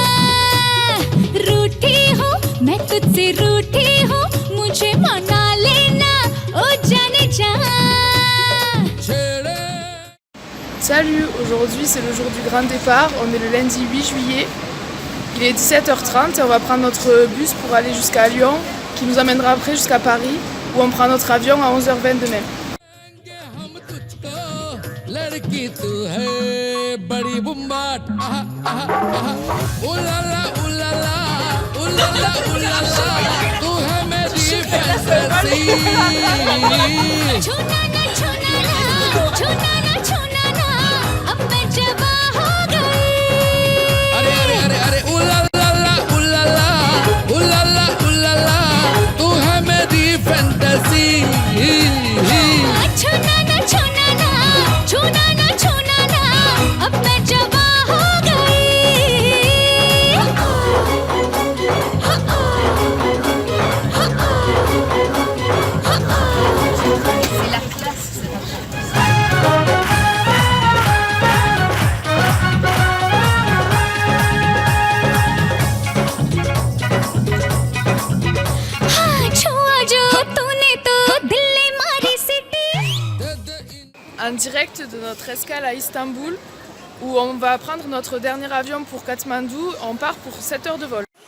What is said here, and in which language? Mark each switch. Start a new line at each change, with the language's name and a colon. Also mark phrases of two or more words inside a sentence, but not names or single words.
Hindi: रूठी हूँ, मैं तुझसे रूठी हूँ, मुझे मना लेना, ओ जाने जा।
French: Salut, aujourd'hui c'est le jour du grand départ, on est le lundi 8 juillet, il est 17h30 et on va prendre notre bus pour aller jusqu'à Lyon, qui nous amènera après jusqu'à Paris, où on prend notre avion à 11h20 demain.
Hindi: लड़की तू है बड़ी बुम्बाट उलाला उलाला उलाला उलाला तू है मेरी फैंटेसी छूना ना छूना ना छूना ना छूना ना अब मैं जवा हो गई अरे अरे अरे अरे उलाला उलाला उलाला उलाला तू है मेरी फैंटेसी छूना ना छूना ना छूना ना छूना ना अब मैं जवा हो
French: C'est la classe.
Hindi: हाँ छुआ जो तूने तो दिल्ली मारी सिटी।
French: En direct de notre escale à Istanbul, où on va prendre notre dernier avion pour Katmandou, on part pour 7 heures de vol.